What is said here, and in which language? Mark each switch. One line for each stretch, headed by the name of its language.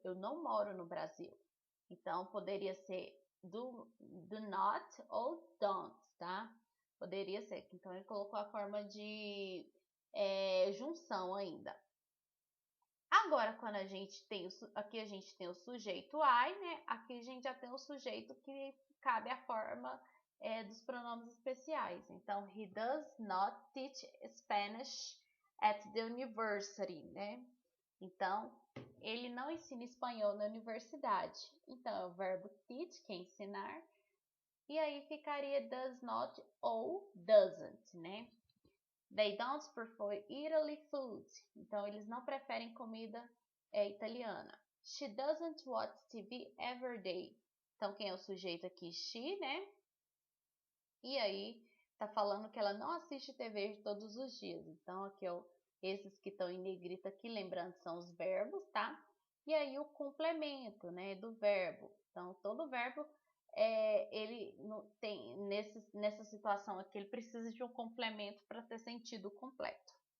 Portuguese: Eu não moro no Brasil. Então, poderia ser do not ou don't, tá? Poderia ser. Então, ele colocou a forma de junção ainda. Agora, quando a gente tem aqui a gente tem o sujeito I, né? Aqui a gente já tem o sujeito que cabe a forma dos pronomes especiais.
English: Então, he does not teach Spanish at the university, né?
Portuguese: Então, ele não ensina espanhol na universidade. Então, é o verbo teach, que é ensinar. E aí ficaria does not ou doesn't, né?
English: They don't prefer Italy food.
Portuguese: Então, eles não preferem comida italiana.
English: She doesn't watch TV every day.
Portuguese: Então, quem é o sujeito aqui? She, né? E aí, tá falando que ela não assiste TV todos os dias. Então, aqui, ó, esses que estão em negrita aqui, lembrando, são os verbos, tá? E aí, o complemento, né, do verbo. Então, todo verbo, ele tem, nessa situação aqui, ele precisa de um complemento para ter sentido completo.